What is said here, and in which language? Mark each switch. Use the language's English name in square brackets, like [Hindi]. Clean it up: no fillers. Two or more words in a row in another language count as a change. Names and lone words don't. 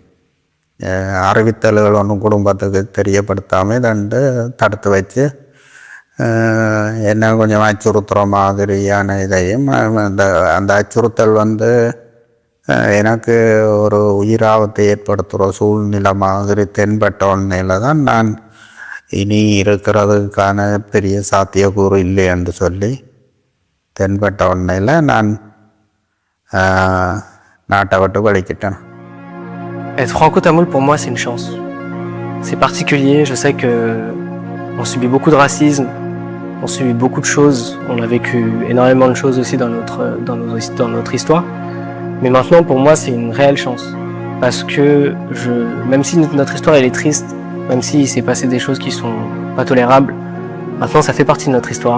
[Tamil] அறிவித்தல்கள் ஒன்றும் குடும்பத்துக்கு தெரியப்படுத்தாமல் தடுத்து வச்சு என்ன கொஞ்சம் அச்சுறுத்துகிற மாதிரியான இதையும் அந்த அச்சுறுத்தல் வந்து எனக்கு ஒரு உயிராபத்தை ஏற்படுத்துகிற சூழ்நிலை மாதிரி தென்பட்ட உடனேல தான் நான் இனி இருக்கிறதுக்கான பெரிய சாத்தியக்கூறு இல்லை என்று சொல்லி தென்பட்ட உடனேல நான் நாட்டை விட்டு வெளிக்கிட்டேன். [French] Être franco-tamoul pour moi c'est une chance. C'est particulier, je sais que on subit beaucoup de racisme, on subit beaucoup de choses, on a vécu énormément de choses aussi dans notre histoire. Mais maintenant pour moi c'est une réelle chance. Parce que même si notre histoire elle est triste, même s'il s'est passé des choses qui sont pas tolérables, maintenant ça fait partie de notre histoire.